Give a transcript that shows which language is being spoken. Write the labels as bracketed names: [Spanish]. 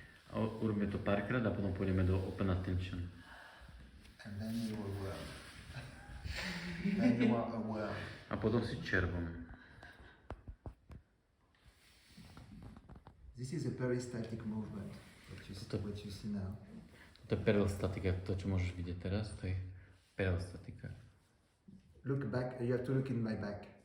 [Slovak] A urobíme to párkrát a potom pôjdeme do open attention. [English] And then you are worm. Then you are a worm. [Slovak] A potom si červom. [English] This is a peristatic movement, what you see now. [Slovak] To je peristatika, to čo môžeš vidieť teraz, to je peristatika. [English] Look back, you have to look in my back.